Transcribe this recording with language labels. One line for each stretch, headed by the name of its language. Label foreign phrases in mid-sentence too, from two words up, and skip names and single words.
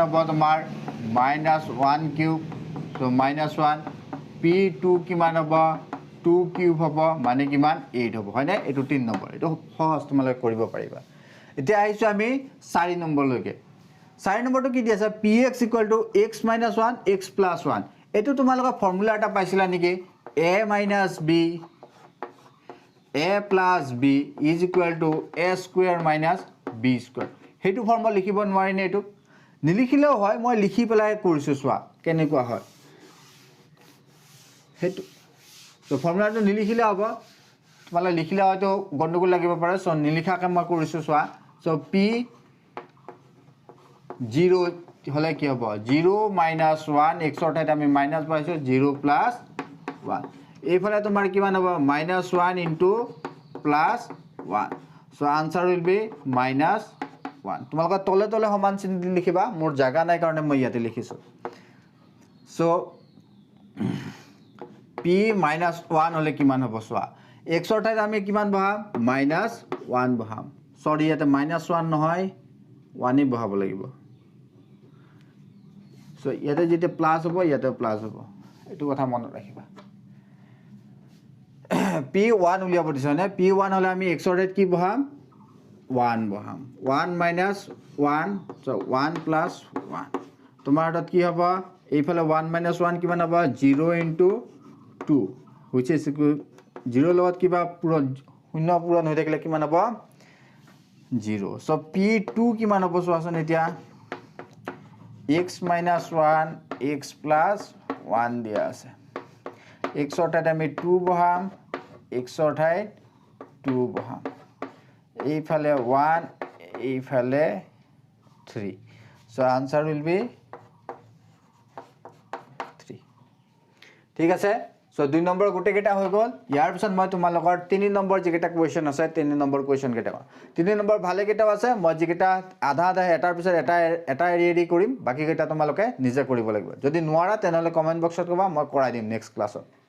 Assamese: হ'ব তোমাৰ -1 কিউব সো -1 p2 কিমান হ'ব 2 কিউব হ'ব মানে কিমান 8 হ'ব হয়নে এটো 3 নম্বৰ এটো সহজ তোমালোকে কৰিব পাৰিবা এতিয়া আইছো আমি 4 নম্বৰলৈকে 4 নম্বৰটো কি দি আছে px = x - 1 x + 1 এটো তোমালোকৰ ফৰ্মুলা এটা পাইছিলা নেকি a - b a + b = a² - b² হেতু ফৰ্মুলা লিখিব নোৱাৰি নে এটো নিলিখিলেও হয় মই লিখি পেলাই কৰিছো চোৱা কেনেকুৱা হয় হেতু তো ফৰ্মুলাটো নিলিখিলে হ'ব তোমালে লিখিলে হয়তো গণ্ডগোল লাগিব পাৰে সো নিলিখাকে মই কৰিছো চোৱা সো p 0 হলে কি হ'ব 0 - 1 x ৰ ঠাইত আমি মাইনাস পাইছো 0 + 1 এইফালে তোমাৰ কিমান হ'ব -1 into +1 সো
English: answer will be
Assamese: -1 তোমালোকে তলে তলে সমান চিন লিখিবা মোৰ জায়গা নাই কাৰণে মই ইয়াতে লিখিছো সো p -1 হলে কিমান হ'ব চোৱা x ৰ ঠাইত আমি কিমান বহাম -1 বহাম সৰি ইয়াতে -1 নহয় 1 বহাব লাগিব সো ইয়াতে যেতে প্লাস হ'ব ইয়াতে প্লাস হ'ব এটো কথা মনত ৰাখিবা p1 উলিয়াব দিছ নে p1 হলে আমি x ৰ ঠাইত কি বহাম 1 বহাম 1 - 1 সো 1 + 1 তোমাৰ হাতত কি হ'ব এইফালে 1 - 1 কিমান হ'ব 0 into 2 which is 0 লগত কিবা পূৰণ শূন্য পূৰণ হৈ থাকিলে কিমান হ'ব 0 সো p2 কিমান হ'ব চোৱাচোন এতিয়া x - 1 x + 1 দিয়া আছে x ৰ ঠাইত আমি 2 বহাম x ৰ ঠাইত 2 বহাম এইফালে 1 এইফালে 3 সো
English: answer will be
Assamese: 3 ঠিক আছে সো 2 নম্বৰ গুটে কেটা হৈ গল ইয়াৰ পিছত মই তোমালোকৰ 3 নম্বৰ যেকেটা কোৱেশ্চন আছে 3 নম্বৰ কোৱেশ্চন কেটা 3 নম্বৰ ভালে কেটাও আছে মই যেকেটা আধা আধা এটাৰ পিছত এটা এৰি কৰিম বাকি কেটা তোমালোকে নিজে কৰিব লাগিব যদি নোৱাৰা তেনেহলে কমেন্ট বক্সত কবা মই কৰাই দিম নেক্সট ক্লাছত